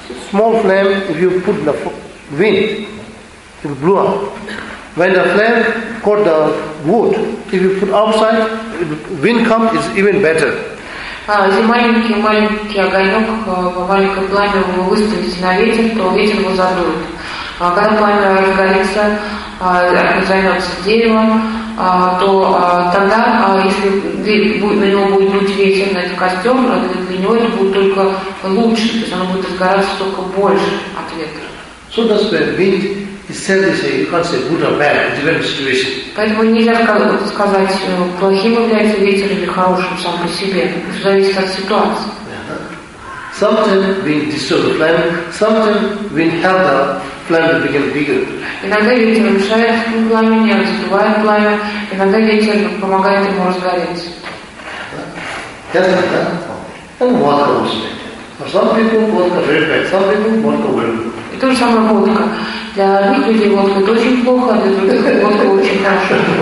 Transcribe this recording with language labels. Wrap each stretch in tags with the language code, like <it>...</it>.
<en>Small flame, if you put the wind, it will blow up. When the flame caught the wood, if you put outside, if wind comes, it's even better.</en> <ru>Маленький огонек, маленькое пламя, вы выставите на ветер, то ветер его задует. Когда пламя разгорится, займется деревом, то тогда, если на него будет дуть ветер, на этот костер, для него это будет только лучше, то есть оно будет разгораться только больше от ветра.</ru> <en>So that's where wind is said, you can't say good or bad, it's a different situation.</en> <ru>Поэтому нельзя сказать, плохим является ветер или хорошим сам по себе. Это зависит от ситуации.</ru> <en>Sometimes wind disturbs the flame, sometimes wind helps the flame to become bigger.</en> <ru>Иногда ветер мешает пламени, раздувает пламя, иногда ветер помогает ему разгореться.</ru> <en>Yes, like that. And water also. For some people, water very bad, some people, water very good.</en> <ru>И то же самое водка. Для одних людей водка очень плохо, для других водка очень хорошо.</ru>